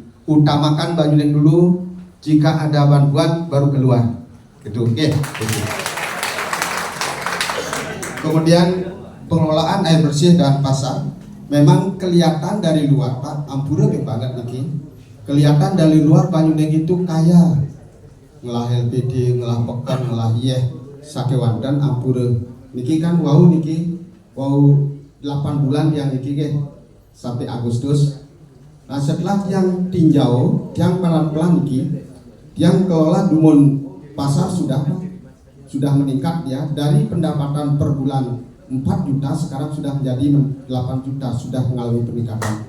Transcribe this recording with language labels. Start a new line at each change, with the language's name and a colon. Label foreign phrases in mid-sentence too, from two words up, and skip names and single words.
Indonesian: Utamakan Banyuning dulu, jika ada bantuan baru keluar. Gitu, oke. Kemudian pengelolaan air bersih dan pasar, memang kelihatan dari luar, Pak, ampura banget nih. Kelihatan dari luar Banyuning itu kaya,
Balinese: ngelah LPD, ngelah pekan, ngelah sakewandan ampura.
Indonesian: Niki kan wow 8 bulan yang niki sampai Agustus. Nah setelah yang tinjau, yang pelan-pelan niki, yang kelola dumun pasar sudah meningkat ya, dari pendapatan per bulan 4 juta sekarang sudah menjadi 8 juta, sudah mengalami peningkatan.